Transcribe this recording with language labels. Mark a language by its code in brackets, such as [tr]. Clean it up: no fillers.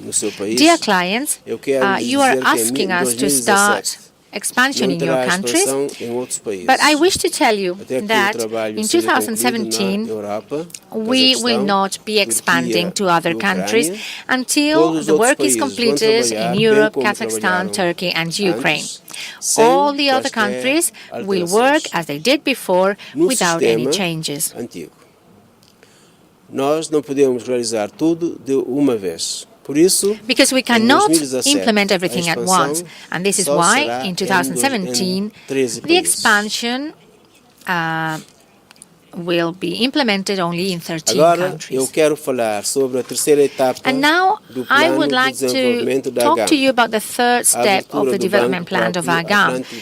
[en] Dear clients, you are asking us to start expansion in your countries, but I wish to tell you that in 2017 we will not be expanding to other countries until the work is completed in Europe, Kazakhstan, Turkey and Ukraine. All the other countries will work as they did before without any changes. [pt] Nós não podemos realizar tudo de uma vez. [en] Because we cannot implement everything at once. And this is why in 2017 the expansion will be implemented only in 13 countries. And now I would like to talk to you about the third step of the development plan of AGAM.